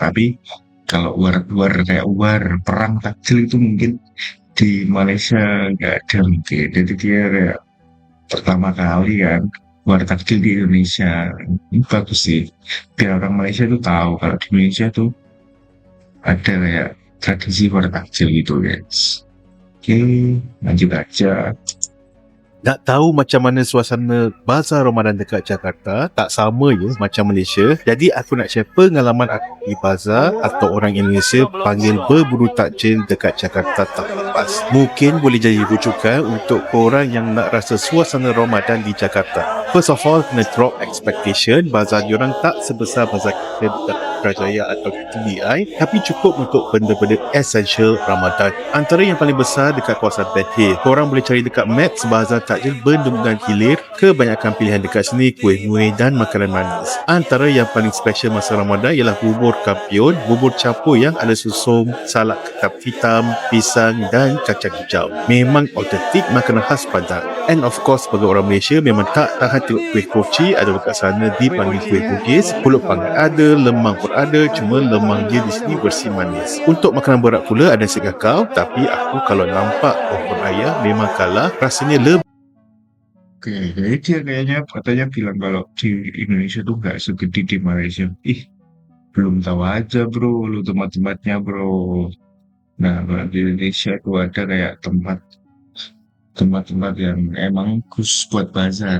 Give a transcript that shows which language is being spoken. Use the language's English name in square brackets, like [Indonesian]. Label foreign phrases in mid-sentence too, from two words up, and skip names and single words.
[Indonesian] Tapi kalau luar kayak luar perang takjil itu mungkin di Malaysia nggak ada mungkin. Jadi dia kayak pertama kali kan luar takjil di Indonesia. Ini bagus sih. Biar orang Malaysia tuh tahu kalau di Indonesia tuh ada kayak tradisi luar takjil gitu guys. Oke, lanjut aja. [Malay] Nak tahu macam mana suasana Bazar Ramadan dekat Jakarta? Tak sama je macam Malaysia. Jadi aku nak share pengalaman aku di bazar atau orang Indonesia panggil berburu takjil dekat Jakarta tak lepas. Mungkin boleh jadi rujukan untuk korang yang nak rasa suasana Ramadan di Jakarta. [English] First of all, [Malay] kena [English] drop expectation. [Malay] Bazar diorang tak sebesar bazar kita dekat Putrajaya atau TDI, tapi cukup untuk benda-benda essential Ramadan. Antara yang paling besar dekat kawasan Ben Hill. Korang boleh cari dekat Maps bazar takjil benda-benda hilir. Kebanyakan pilihan dekat sini kuih-muih dan makanan manis. Antara yang paling special masa Ramadan ialah bubur kampion, bubur capur yang ada susum, salad ketab hitam, pisang dan kacang hijau. Memang autentik makanan khas Padang. [English] And of course [Malay] bagi orang Malaysia memang tak tahan tengok kuih koci ada dekat sana dipanggil kuih Bugis. Pulut panggang ada, lemang pun ada, cuma lemang dia di sini bersih manis. Untuk makanan berat pula ada nasi kakao, tapi aku kalau nampak opor ayam memang kalah, rasanya lebih. [Indonesian] Oke, jadi dia katanya bilang kalau di Indonesia tuh nggak segede di Malaysia. Ih, belum tahu aja bro, lu tempat-tempatnya bro. Nah, kalau di Indonesia tuh ada kayak tempat-tempat yang emang khusus buat bazar.